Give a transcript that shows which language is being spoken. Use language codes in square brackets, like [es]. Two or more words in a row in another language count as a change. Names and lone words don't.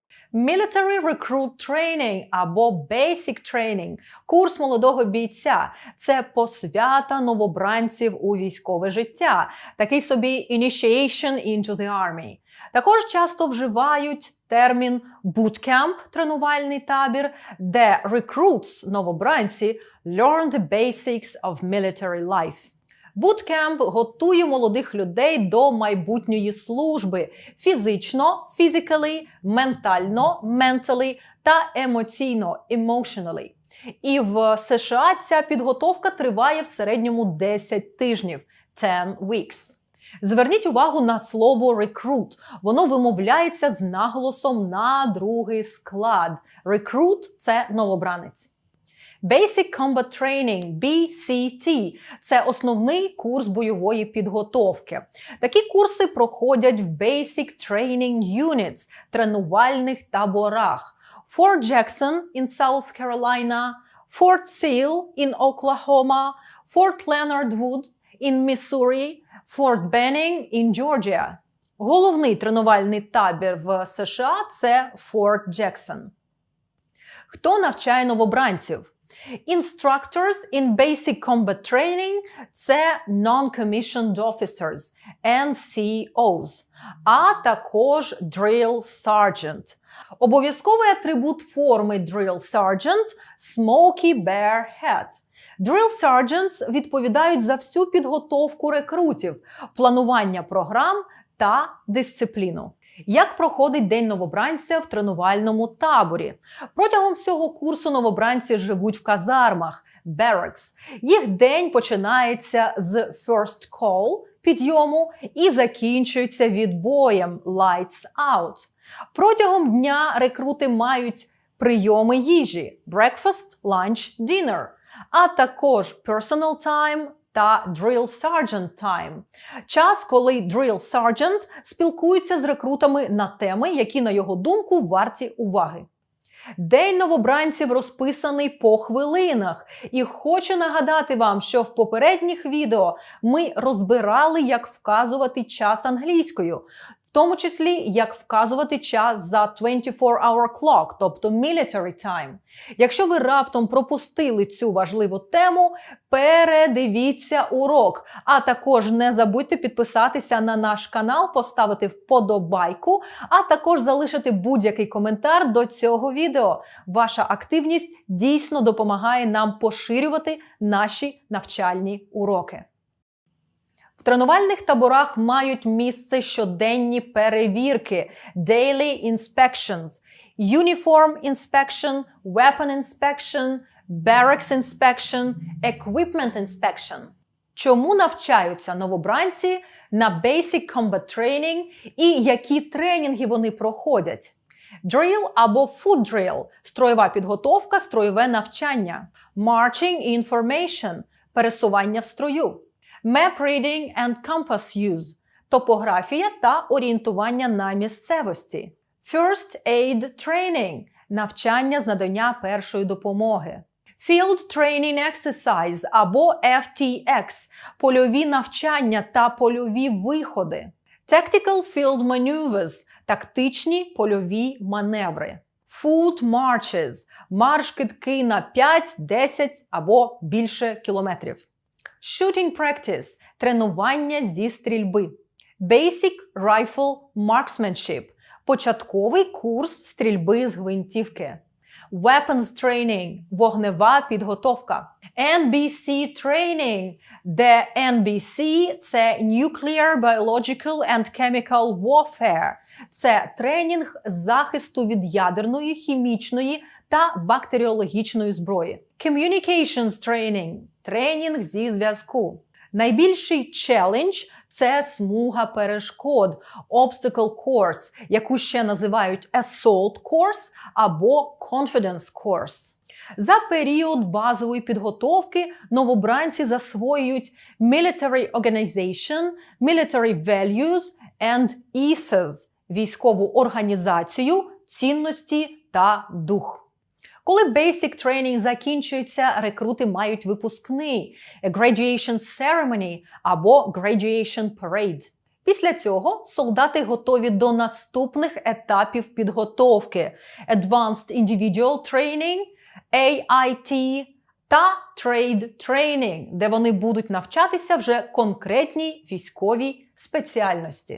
[en] Military Recruit Training або Basic Training – [uk] курс молодого бійця. Це посвята новобранців у військове життя. Такий собі [en] Initiation into the Army. [uk] Також часто вживають термін Bootcamp – тренувальний табір, де recruits – новобранці [en] learn the basics of military life. [uk] Bootcamp готує молодих людей до майбутньої служби фізично, physically, ментально, mentally та емоційно, emotionally. І в США ця підготовка триває в середньому 10 тижнів, 10 weeks. Зверніть увагу на слово recruit. Воно вимовляється з наголосом на другий склад. Recruit – це новобранець. [en] Basic Combat Training, BCT – [uk] це основний курс бойової підготовки. Такі курси проходять в [en] Basic Training Units – [uk] тренувальних таборах. [en] Fort Jackson in South Carolina, Fort Sill in Oklahoma, Fort Leonard Wood in Missouri, Fort Benning in Georgia. [uk] Головний тренувальний табір в США – це Fort Jackson. Хто навчає новобранців? [en] Instructors in Basic Combat Training – це Non-Commissioned Officers, NCOs, [uk] а також [en] Drill Sergeant. [uk] Обов'язковий атрибут форми [en] Drill Sergeant – Smoky Bear Hat. Drill Sergeants [uk] відповідають за всю підготовку рекрутів, планування програм та дисципліну. Як проходить день новобранця в тренувальному таборі? Протягом всього курсу новобранці живуть в казармах – barracks. Їх день починається з [en] first call – [uk] підйому і закінчується відбоєм – [en] lights out. [uk] Протягом дня рекрути мають прийоми їжі – [en] breakfast, lunch, dinner, [uk] а також [en] personal time та Drill Sergeant Time – [uk] час, коли [en] Drill Sergeant [uk] спілкується з рекрутами на теми, які, на його думку, варті уваги. День новобранців розписаний по хвилинах. І хочу нагадати вам, що в попередніх відео ми розбирали, як вказувати час англійською. В тому числі, як вказувати час за [en] 24-hour clock, [uk] тобто [en] military time. [uk] Якщо ви раптом пропустили цю важливу тему, передивіться урок. А також не забудьте підписатися на наш канал, поставити вподобайку, а також залишити будь-який коментар до цього відео. Ваша активність дійсно допомагає нам поширювати наші навчальні уроки. В тренувальних таборах мають місце щоденні перевірки – [en] daily inspections, uniform inspection, weapon inspection, barracks inspection, equipment inspection. [uk] Чому навчаються новобранці на [en] Basic Combat Training [uk] і які тренінги вони проходять? [en] Drill або food drill – [uk] строєва підготовка, строєве навчання. [en] Marching information – [uk] пересування в строю. [en] Map reading and compass use – [uk] топографія та орієнтування на місцевості. [en] First aid training – [uk] навчання з надання першої допомоги. [en] Field training exercise [uk] або FTX – польові навчання та польові виходи. [en] Tactical field maneuvers – [uk] тактичні польові маневри. [en] Foot marches [uk] – марш-кидки на 5, 10 або більше кілометрів. [en] Shooting practice – [uk] тренування зі стрільби. [en] Basic rifle marksmanship – [uk] початковий курс стрільби з гвинтівки. [en] Weapons training – [uk] вогнева підготовка. [en] NBC training, де NBC – це Nuclear, Biological and Chemical Warfare. [uk] Це тренінг захисту від ядерної, хімічної та бактеріологічної зброї. [en] Communications training – [uk] тренінг зі зв'язку. Найбільший челендж – це смуга перешкод, [en] obstacle course, [uk] яку ще називають [en] assault course або confidence course. [uk] За період базової підготовки новобранці засвоюють [en] military organization, military values and ethos – [uk] військову організацію, цінності та дух. Коли [en] Basic Training [uk] закінчується, рекрути мають випускний – [en] a graduation ceremony або graduation parade. [uk] Після цього солдати готові до наступних етапів підготовки – [en] Advanced Individual Training, AIT та Trade Training, [uk] де вони будуть навчатися вже конкретній військовій спеціальності.